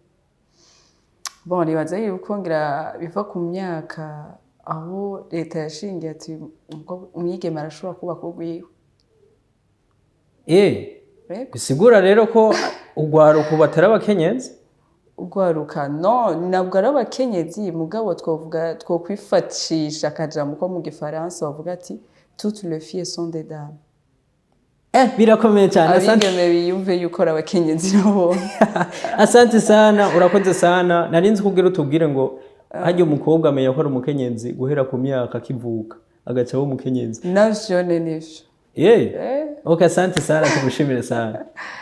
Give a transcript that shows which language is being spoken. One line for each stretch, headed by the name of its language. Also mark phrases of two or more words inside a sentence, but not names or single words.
Rundi: bon nibaza yuko ngira biva ku myaka aho leta yashingiye ati umwigeme arashobora kubaka urwiwe bisigura rero ko ugwaruka batari abakenyezi ugwaruka no nabwo ari abakenyezi mugabo twovuga twokwifatisha akajambo ko mu gifaransa bavuga ati
French: toutes les filles sont des dames
Rundi: birakomeye cyane abigeme biyumve yuko abakenyezi nabo
Swahili: asante sana
Rundi: urakoze sana narinzi kugira utubwire ngo hajye umukobwa amenya ko ari umukenyezi guhera ku myaka kivuka agaca wo umukenyezi navyo nivyo okay
Swahili: asante sana
Rundi: tugushimire sana